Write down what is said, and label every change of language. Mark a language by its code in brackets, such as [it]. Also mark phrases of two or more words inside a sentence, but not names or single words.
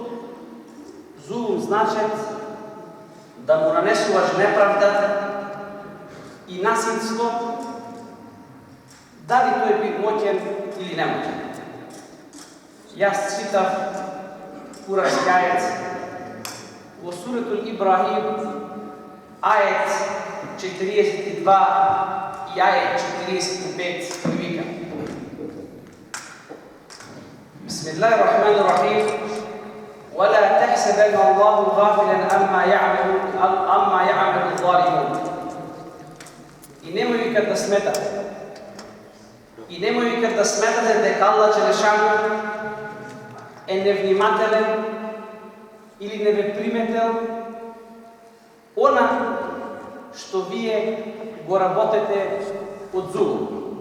[mk] Зулум значи да му нанесуваш неправда и насилство, дали тој би моќен или немоќен. Јас читав курански ајет во суретул Ибрахим, ајет 42 и ајет 45 вика: [ar] بسم الله الرحمن الرحيم, ولا تحسبن الله غافلا عما يعمل الظالمون. [mk] И немој викат да сметате. И немој викат да сметате дека Аллах Желешану е невнимателен или не ве приметел она што вие го работете од зулум.